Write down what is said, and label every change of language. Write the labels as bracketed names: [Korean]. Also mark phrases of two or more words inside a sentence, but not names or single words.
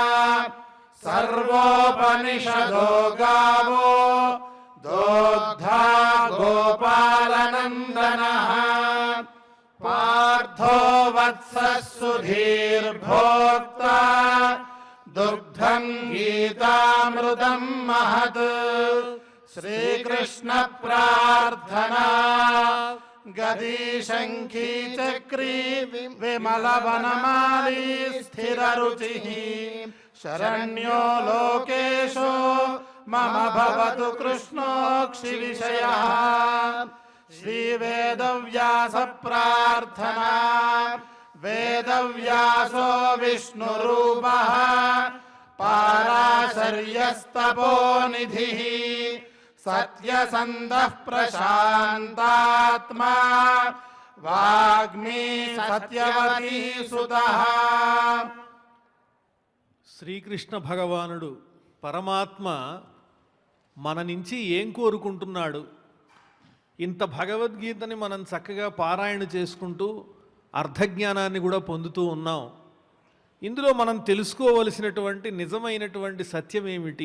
[Sanskrit] సర్వోపనిషదో గావో దోగ్ధా గోపాలనందనః పార్థో వత్సః సుధీర్భోక్తా దుగ్ధం గీతామృతం మహత్. శ్రీకృష్ణ ప్రార్థనా. गदीशङ्खी चक्री विमलवनमाली स्थिररुचिः शरण्यो लोकेशो मम भवतु कृष्णोऽक्षिविषयः श्रीवेदव्यासप्रार्थना वेदव्यासो विष्णुरूपः पाराशर्यस्तपोनिधिः सत्यसन्धः प्रशान्तात्मा वाग्मी सत्यवती सुतः। [Telugu] శ్రీకృష్ణ భగవానుడు పరమాత్మ మన నుంచి ఏం కోరుకుంటున్నాడు? ఇంత భగవద్గీతని మనం చక్కగా పారాయణ చేసుకుంటూ అర్థజ్ఞానాన్ని కూడా పొందుతూ ఉన్నాం. ఇందులో మనం తెలుసుకోవలసినటువంటి నిజమైనటువంటి సత్యం ఏమిటి?